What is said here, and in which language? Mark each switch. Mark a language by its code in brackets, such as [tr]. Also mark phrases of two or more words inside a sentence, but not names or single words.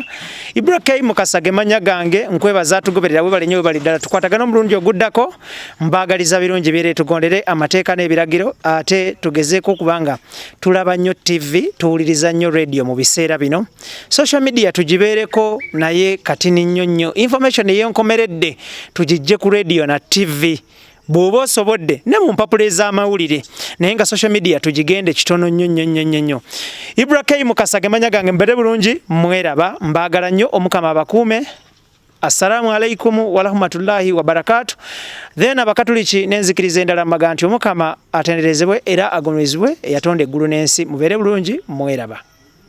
[lg] Ibrahim Kasage manya gange nkwebaza tugoberera webale nnyo webali ddala tukwatagana omulungi oguddako mbagali birungi bire tugondere amateeka n'ebiragiro ate tugezeeko kubanga tulaba nnyo TV tuwuliriza nnyo radio mu biseera bino [en] social media [lg] tugibeereko naye katini nnyo information ey'enkomeredde tugijje ku radio na TV bw'oba osobodde ne mu mpapula ez'amawulire naye nga [en] social media [lg] tugigende kitono nnyo. Ibrahim Kasage manya gange mbere bulungi mweraba mbaagala nnyo omukama abakuume. [ar] السلام عليكم ورحمة الله وبركاته. [lg] Then abakatuliki nenzikiriza endala maganti omukama atenderezebwe era agomezebwe yatonde eggulu n'ensi mubeere bulungi mweraba.